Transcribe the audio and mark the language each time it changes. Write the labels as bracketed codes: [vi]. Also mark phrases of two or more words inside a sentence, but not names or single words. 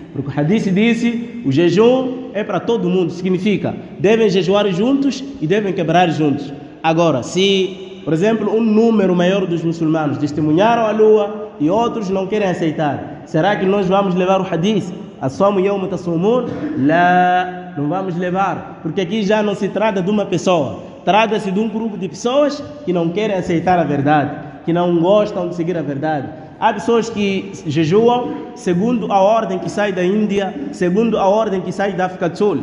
[pt] Porque o hadith disse, o jejum é para todo mundo, significa, devem jejuar juntos e devem quebrar juntos. Agora, se, por exemplo, um número maior dos muçulmanos testemunharam a lua e outros não querem aceitar, será que nós vamos levar o hadith? [ar] الصوم يوم تصومون? [pt] Lá, não vamos levar, porque aqui já não se trata de uma pessoa, trata-se de um grupo de pessoas que não querem aceitar a verdade, que não gostam de seguir a verdade. Há pessoas que jejuam segundo a ordem que sai da Índia, segundo a ordem que sai da África do Sul.